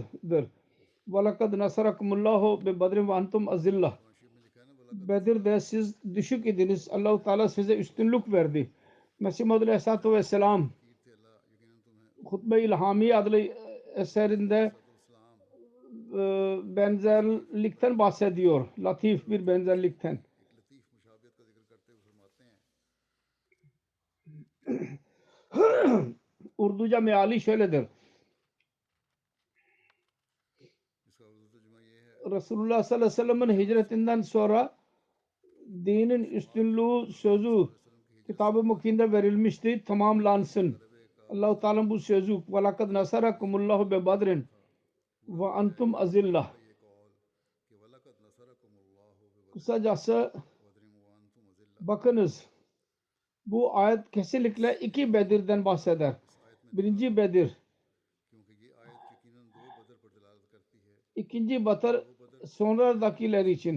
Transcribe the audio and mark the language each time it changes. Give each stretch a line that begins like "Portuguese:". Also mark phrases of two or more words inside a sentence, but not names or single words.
Arabic: وَلَقَدْ نَصَرَكُمُ اللّٰهُ بِبَدْرٍ وَاَنْتُمْ أَذِلَّةٌ
Turkish: Bedir'de siz düşük idiniz. Allah-u Teala size üstünlük verdi. Mesih Maud
Arabic: عليه الصلاة والسلام
Turkish: Hutbe-i İlhami adlı eserinde benzerlikten bahsediyor. Latif bir benzerlikten. Urduca meali şöyledir. Resulullah
Arabic: صلى الله عليه وسلم
Turkish: hicretinden sonra dinin üstünlüğü sözü Kitab-ı Mukinde verilmişti. Tamamlansın. Allah-u Teala bu sözü
Arabic: وَلَقَدْ نَصَرَكُمُ اللّٰهُ بِبَدْرٍ وَاَنْتُمْ أَذِلَّةٌ
Turkish: Kısacası bakınız bu ayet kesinlikle iki Bedir'den bahseder. Birinci Bedir, ikinci Bedir sonradakiler için.